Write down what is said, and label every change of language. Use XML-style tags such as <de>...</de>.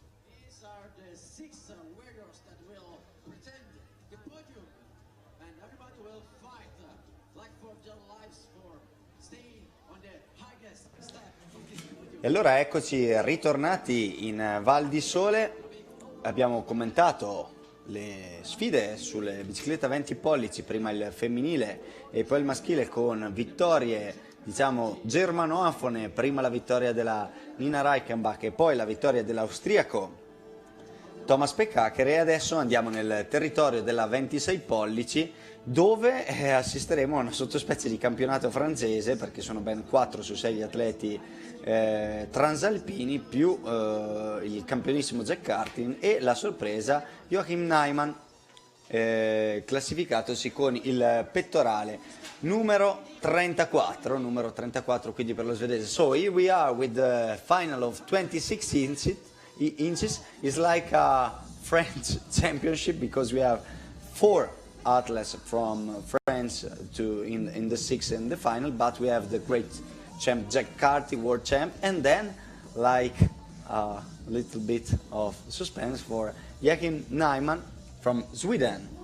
<en>These are the 6 warriors that will pretend the podium, and everybody will fight like for their lives for staying on the highest step of this podium.</en> <it>E allora eccoci ritornati in Val di Sole. Abbiamo commentato le sfide sulle biciclette a 20 pollici, prima il femminile e poi il maschile, con vittorie diciamo germanofone, prima la vittoria della Nina Reichenbach e poi la vittoria dell'austriaco Thomas Peckacher. E adesso andiamo nel territorio della 26 pollici, dove assisteremo a una sottospecie di campionato francese, perché sono ben 4 su 6 gli atleti transalpini, più il campionissimo Jack Cartin e la sorpresa Joachim Neyman, classificatosi con il pettorale numero 34, quindi per lo svedese.</it> <en>So here we are with the final of 26 inches. It's like a French championship, because we have 4 athletes from France in the 6 and the final, but we have the great champ Jack Carty, world champ, and then like a little bit of suspense for Joachim Neyman from Sweden.</en>